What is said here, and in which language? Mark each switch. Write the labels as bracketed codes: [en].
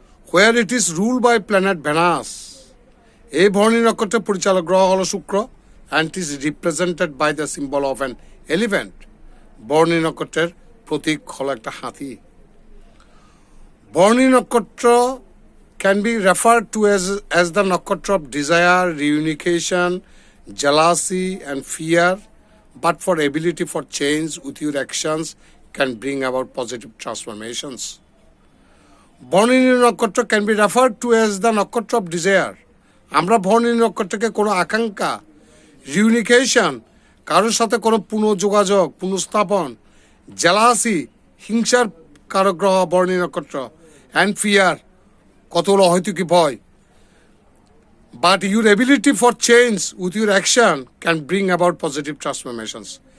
[en] Where it is rule by planet Venus. [bn] এই ভরণী নক্ষত্রের পরিচালক গ্রহ হলো শুক্র [en] And it is represented by the symbol of an elephant. [bn] ভরণী নক্ষত্রের প্রতীক হলো একটা হাতি। [en] ভরণী নক্ষত্র can be referred to as the nakshatra of desire, reunification, jealousy and fear, but for ability for change with your actions can bring about positive transformations. Vharani nakshatra can be referred to as the nakshatra of desire. [bn] আমরা ভরণী নক্ষত্রকে কোনো আকাঙ্ক্ষা, রিউনিকেশন, কারোর সাথে কোনো পুনঃযোগাযোগ, পুনঃস্থাপন, jealousy, হিংসার কারক গ্রহ ভরণী নক্ষত্র, and fear, কতগুলো হয়তো কি ভয়, [en] But your ability for change with your action can bring about positive transformations.